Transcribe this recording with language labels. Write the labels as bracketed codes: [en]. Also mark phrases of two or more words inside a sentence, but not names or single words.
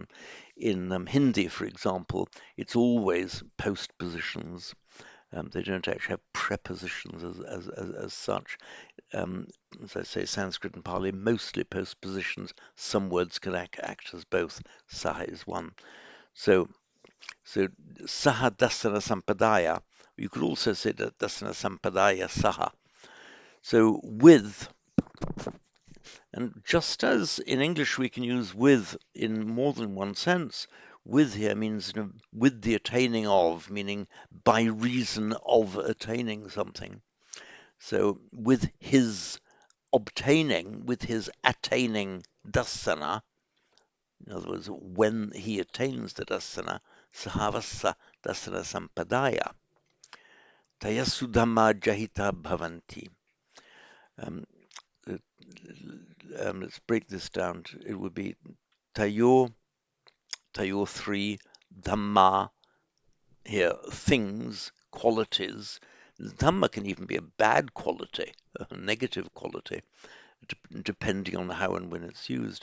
[en] In Hindi, for example, it's always postpositions. They don't actually have prepositions as such. As I say, Sanskrit and Pali, mostly postpositions. Some words can act as both. Saha is one. So [pi] saha dasana sampadaya. [en] You could also say that [pi] dasana sampadaya saha. [en] So with, and just as in English we can use with in more than one sense, with here means with the attaining of, meaning by reason of attaining something. So with his obtaining, with his attaining dasana, in other words, when he attains the dasana, [pi] sahavasa dasana sampadaya, tayasudhamma jahita bhavanti. [en] Um, let's break this down. It would be tayo 3, dhamma, here, things, qualities. Dhamma can even be a bad quality, a negative quality, depending on how and when it's used.